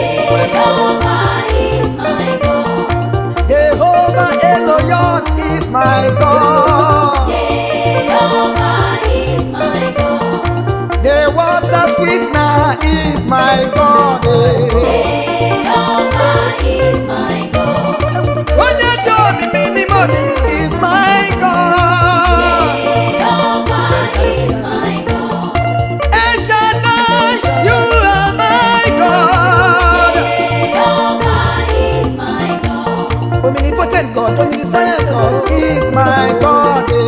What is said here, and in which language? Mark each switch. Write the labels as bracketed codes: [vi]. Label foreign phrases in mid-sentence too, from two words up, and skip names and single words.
[en] Jehovah is my God. Jehovah Eloyon is my God. Jehovah is my God. The water sweetener is my God, eh. Jehovah is my [ig] Onye dị omimi n'ime omimi [en] is my God. Jehovah is my God. El Shaddai, you are my God. Jehovah is my God. Omnipotent God, omniscient God is my God.